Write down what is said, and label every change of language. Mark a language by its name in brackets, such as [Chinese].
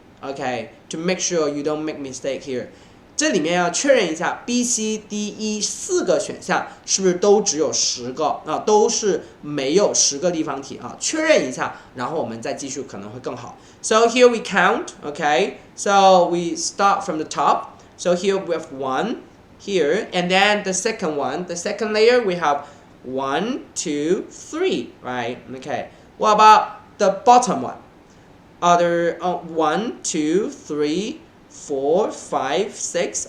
[English] Okay, to make sure you don't make mistake here. [Chinese] 这里面要确认一下 B, C, D, E 4个选项是不是都只有10个啊？都是没有10个立方体啊？确认一下，然后我们再继续可能会更好。 [English] So here we count, okay? So we start from the top. So here we have 1 here, and then the second one, the second layer we have 1, 2, 3, right? Okay. What about the bottom one? Are there 1, 2, 3, 4, 5, 6?